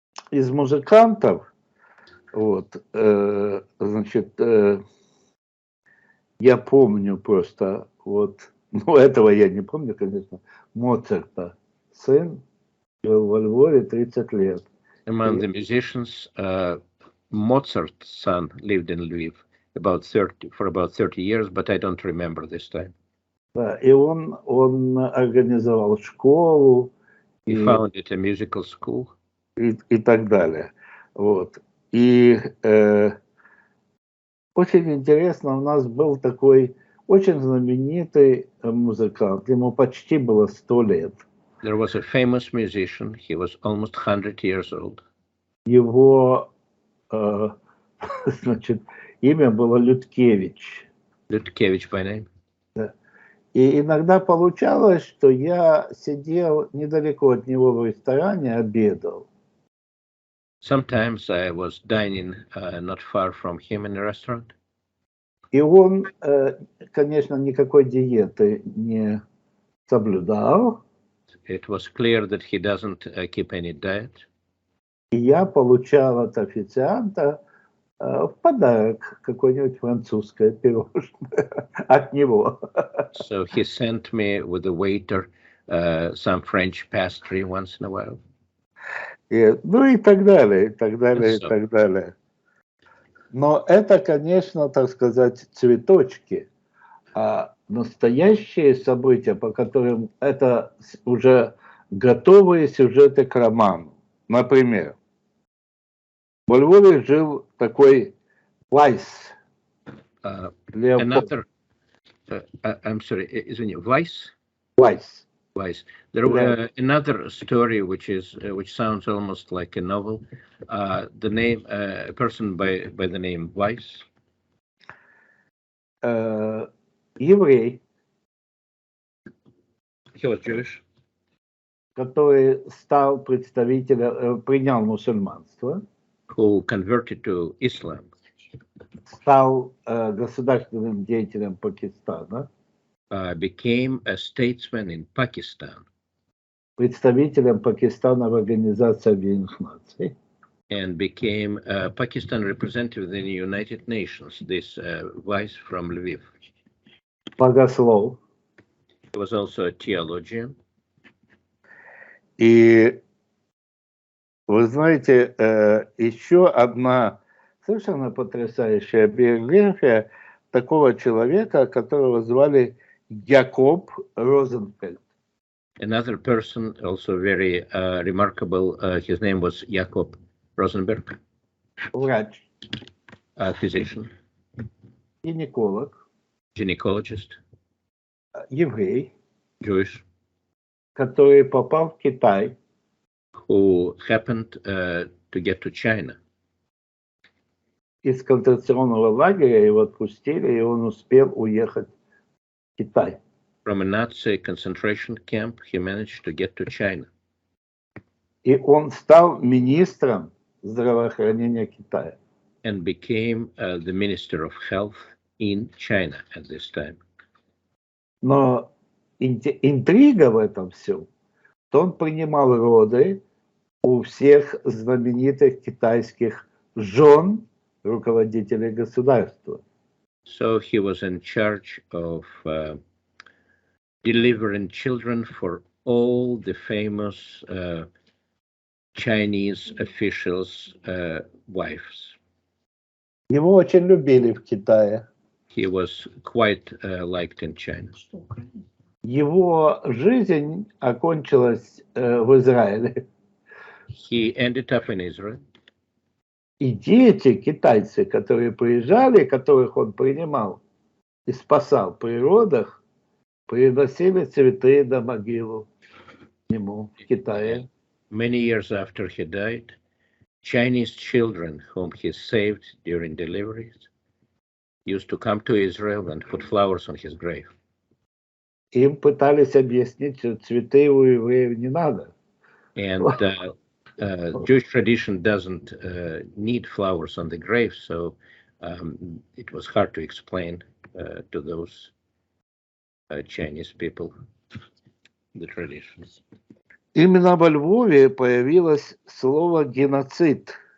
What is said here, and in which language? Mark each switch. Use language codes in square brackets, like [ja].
[ru] Из музыкантов, вот, значит, я помню просто, вот, ну, этого я не помню, конечно, Моцарта, сын, жил во Львове 30 лет. [en] Among the musicians, Mozart's son lived in Lviv for about 30 years, but I don't remember this time. [ru] Да, и он организовал школу. [en] He founded a musical school. [ru] И так далее. Вот. И очень интересно, у нас был такой очень знаменитый музыкант, ему почти было 100 лет. [en] There was a famous musician, he was almost 100 years old. [ru] Его, значит, имя было Людкевич. [en] Людкевич by name. [ru] Да. И иногда получалось, что я сидел недалеко от него в ресторане, обедал. [en] Sometimes I was dining not far from him in a restaurant. [ru] И он, конечно, никакой диеты не соблюдал. [en] It was clear that he doesn't keep any diet. [ru] И я получал от официанта в подарок какое-нибудь французское пирожное от него. [en] So he sent me with the waiter some French pastry once in a while. [ru] Ну и так далее, и так далее, и так далее. Но это, конечно, так сказать, цветочки. А настоящие события, по которым это уже готовые сюжеты к роману. Например, во Львове жил такой Вайс. [en] Another, I'm sorry, [ru] извини, [en] Weiss? [ru] Вайс. [en] Weiss. There was another story which sounds almost like a novel. The name, a person by the name Weiss. [ru] Еврей. [en] He was Jewish. [ru] Который стал представителем, принял мусульманство. [en] Who converted to Islam. [ru] стал государственным деятелем Пакистана, [en] became a statesman in Pakistan, [ru] представителем Пакистана в Организации Объединенных Наций, [en] and became a Pakistan representative in the United Nations, this vice from Lviv. [ru] богослов. [en] He was also a theologian. [ru] И вы знаете, еще одна совершенно потрясающая биография такого человека, которого звали Якоб Розенфельд. [en] Another person, also very remarkable, his name was Jakob Rosenberg, [ru] Врач, [en] a physician, [ru] гинеколог, [en] gynecologist, [ru] еврей, [en] Jewish, [ru] который попал в Китай [en] who happened to get to China. [ru] из концентрационного лагеря, его отпустили, и он успел уехать в Китай. [en] From a Nazi concentration camp, he managed to get to China. [ru] И он стал министром здравоохранения Китая. [en] And became the Minister of Health in China at this time. [ru] Но интрига в этом всем, что он принимал роды у всех знаменитых китайских жен руководителей государства. [en] So he was in charge of delivering children for all the famous Chinese officials' wives. [ru] Его очень любили в Китае. [en] He was quite liked in China. [ru] Его жизнь окончилась в Израиле. [en] He ended up in Israel. [ru] И дети китайцы, которые приезжали, которых он принимал и спасал при родах, приносили цветы на могилу ему в Китае. [en] Many years after he died, Chinese children whom he saved during deliveries used to come to Israel and put flowers on his grave. [ru] Им пытались объяснить, что цветы у евреев не надо. [en] And Jewish tradition doesn't need flowers on the grave, so it was hard to explain to those Chinese people the traditions. [ru] Именно во Львове появилось слово «геноцид».